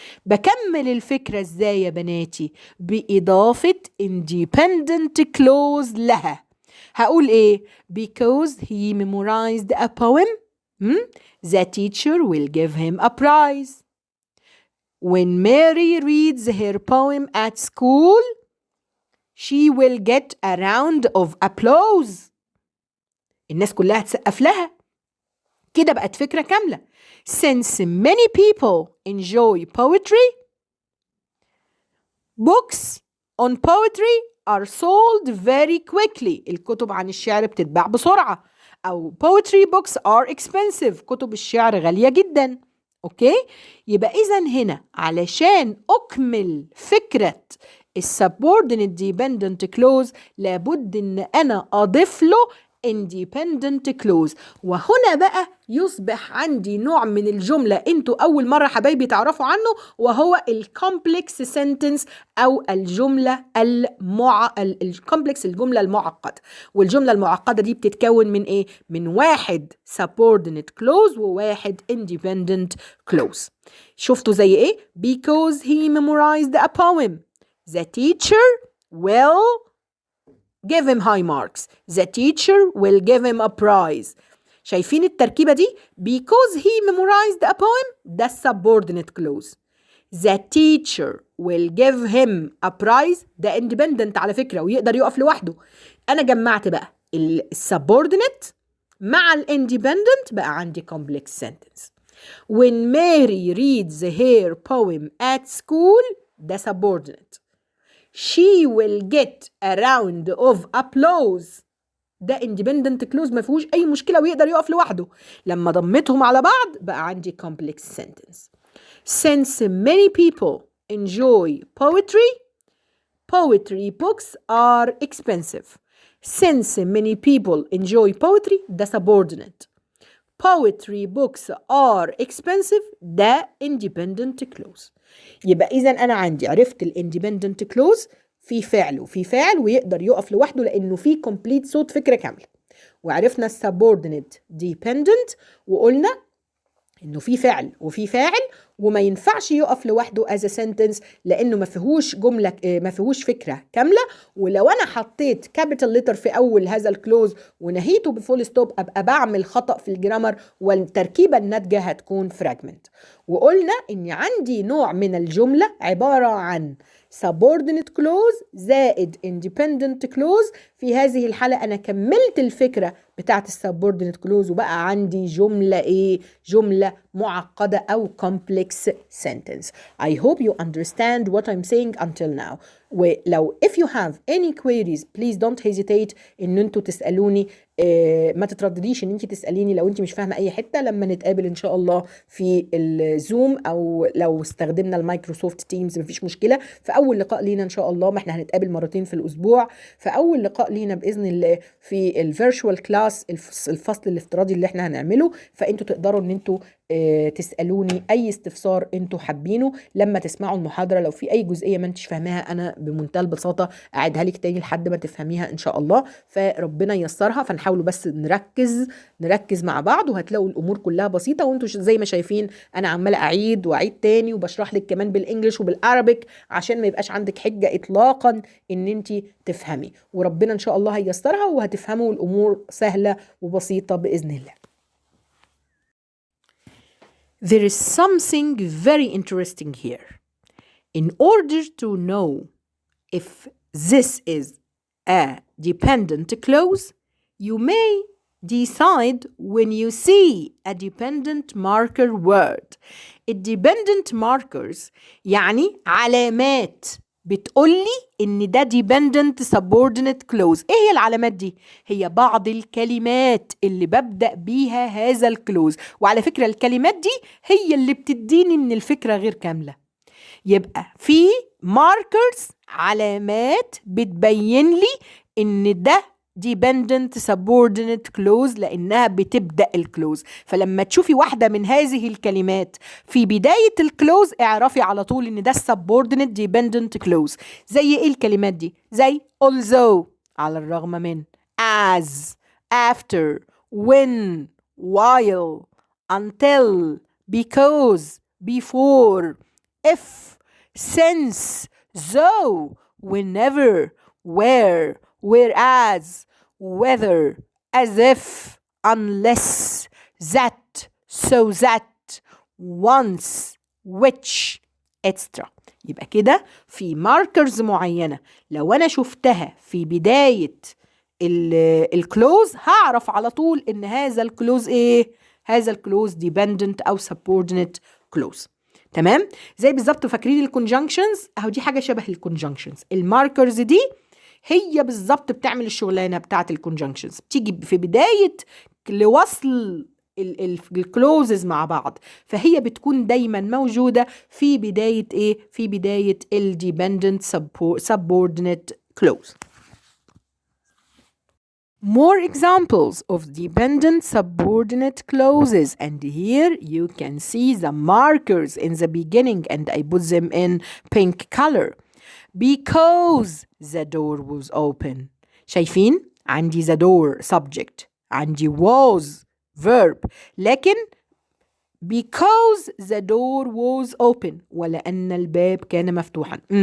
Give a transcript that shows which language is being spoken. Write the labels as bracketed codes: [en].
[ar] بكمل الفكرة إزاي يا بناتي؟ بإضافة independent clause لها. هقول إيه؟ [en] Because he memorized a poem, the teacher will give him a prize. When Mary reads her poem at school, she will get a round of applause. [ar] الناس كلها تسقف لها. كده بقت فكرة كاملة. [en] Since many people enjoy poetry, books on poetry are sold very quickly. [ar] الكتب عن الشعر بتتباع بسرعة. [en] أو poetry books are expensive. [ar] كتب الشعر غالية جدا. أوكي؟ يبقى إذن هنا علشان أكمل فكرة subordinate dependent clause لابد إن أنا أضيف له independent clause. وهنا بقى يصبح عندي نوع من الجملة انتوا أول مرة حبايبي تعرفوا عنه، وهو الكومبلكس سنتنس أو الجملة الكومبلكس، الجملة المعقدة. والجملة المعقدة دي بتتكون من إيه؟ من واحد subordinate clause وواحد independent clause. شفتوا زي إيه؟ [en] Because he memorized a poem, the teacher will give him high marks. The teacher will give him a prize. [ar] شايفين التركيبة دي؟ [en] Because he memorized a poem, [ar] ده [en] subordinate clause. The teacher will give him a prize, [ar] ده [en] independent [ar] على فكرة ويقدر يقف لوحده. أنا جمعت بقى subordinate مع independent، بقى عندي complex sentence. [en] When Mary reads her poem at school, [ar] ده [en] subordinate. She will get a round of applause، [ar] ده [en] independent clause [ar] ما فيهوش أي مشكلة ويقدر يقف لوحده. لما ضمتهم على بعض بقى عندي complex sentence. [en] Since many people enjoy poetry, poetry books are expensive. Since many people enjoy poetry [ar] ده [en] subordinate. Poetry books are expensive [ar] ده [en] independent clause. [ar] يبقى إذن أنا عندي عرفت الindependent clause في فعل وفي فاعل ويقدر يقف لوحده لأنه في complete صوت فكرة كاملة. وعرفنا subordinate dependent وقلنا إنه في فعل وفي فاعل وما ينفعش يقف لوحده as a sentence لأنه ما فيهوش جملة، ما فيهوش فكرة كاملة. ولو أنا حطيت capital letter في أول هذا الكلوز ونهيته بفول ستوب أبقى بعمل خطأ في الجرامر والتركيبة الناتجة هتكون fragment. وقلنا إن عندي نوع من الجملة عبارة عن subordinate clause زائد independent clause. في هذه الحالة أنا كملت الفكرة بتاعت subordinate clause وبقى عندي جملة إيه؟ جملة معقدة أو complex sentence. [en] I hope you understand what I'm saying until now. [ar] ولو [en] if you have any queries please don't hesitate [ar] إن أنتوا تسألوني. ما تتردديش إن أنت تسأليني لو أنت مش فاهمة أي حتة لما نتقابل إن شاء الله في الزوم أو لو استخدمنا المايكروسوفت تيمز مفيش مشكلة. فأول لقاء لينا إن شاء الله، ما إحنا هنتقابل مرتين في الأسبوع، فأول لقاء لينا بإذن الله في الفيرتشوال كلاس الفصل الافتراضي اللي إحنا هنعمله. فأنتوا تقدروا إن أنتوا تسألوني أي استفسار أنتوا حابينه لما تسمعوا المحاضرة. لو في أي جزئية ما أنتش فاهماها أنا بمنتهى البساطة أعيدها لك تاني لحد ما تفهميها إن شاء الله. فربنا ييسرها. فنحاولوا بس نركز مع بعض وهتلاقوا الأمور كلها بسيطة. وأنتوا زي ما شايفين أنا عمالة أعيد وأعيد تاني وبشرح لك كمان بالإنجليش وبالعربيك عشان ما يبقاش عندك حجة إطلاقا إن أنت تفهمي. وربنا إن شاء الله هييسرها وهتفهموا الأمور سهلة وبسيطة بإذن الله. [en] There is something very interesting here. In order to know if this is a dependent clause, you may decide when you see a dependent marker word. [ar] Dependent markers يعني علامات بتقولي إن ده dependent subordinate clause. إيه هي العلامات دي؟ هي بعض الكلمات اللي ببدأ بيها هذا الكلوز. وعلى فكرة الكلمات دي هي اللي بتديني إن الفكرة غير كاملة. يبقى في markers علامات بتبين لي إن ده dependent subordinate clause لأنها بتبدأ الكلوز. فلما تشوفي واحدة من هذه الكلمات في بداية الكلوز اعرفي على طول إن ده subordinate dependent clause. زي إيه الكلمات دي؟ زي [en] although [ar] على الرغم من، [en] as, after, when, while, until, because, before, if, since, though, whenever, where, whereas, whether, as if, unless, that, so that, once, which, etc. [ar] يبقى كده في ماركرز معينة لو أنا شفتها في بداية الكلوز هعرف على طول إن هذا الكلوز إيه؟ هذا الكلوز dependent أو subordinate clause. تمام؟ زي بالظبط فاكرين الكونجنكشنز أهو، دي حاجة شبه الكونجنكشنز. الماركرز دي هي بالظبط بتعمل الشغلانة بتاعة الكونجنكشنز، بتيجي في بداية لوصل الكلوزز مع بعض، فهي بتكون دايما موجودة في بداية ايه؟ في بداية dependent subordinate clause. [en] More examples of dependent subordinate clauses, and here you can see the markers in the beginning and I put them in pink color. Because the door was open. [ar] شايفين؟ عندي [en] the door subject، [ar] عندي [en] was verb، [ar] لكن [en] because the door was open [ar] ولأن الباب كان مفتوحا.